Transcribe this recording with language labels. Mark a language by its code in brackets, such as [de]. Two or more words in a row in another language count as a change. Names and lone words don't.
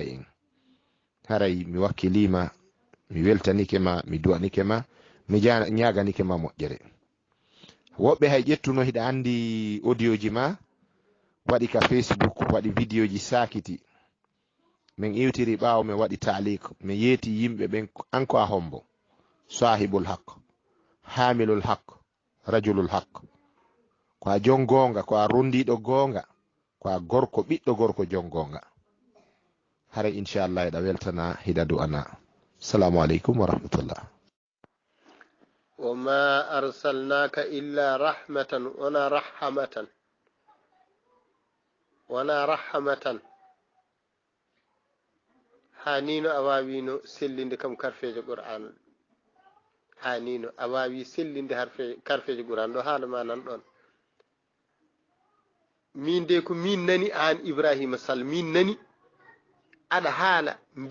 [ff] en haray mi wakkilima mi weltanike ma mi du'anike ma mi ñaganike ma moƴƴere woɓɓe hay ƴettuno hiɗa andi audio ji ma waɗi ka Facebook waɗi vidéo ji sakiti min iwtiri ɓaawo mi waɗi taalik mi yeeti yimɓe ɓen anko a hombo [ar] صاحب الحق حامل الحق رجل الحق [ff] ko a jon gonga ko a rondiɗo gonga ko a gorko ɓiɗɗo gorko jon gonga hara inchallah eɗa weltana hiɗa du'ana [ar] السلام عليكم ورحمة الله وما أرسلناك إلا رحمة ونا رحمة [ff] hanino awawino sellinde kam karfeje qur'an hanino awawi sellinde karfeje qur'an ɗo haalama nan ɗon min de ko min nani an Ibrahima Sall min nani aɗa haala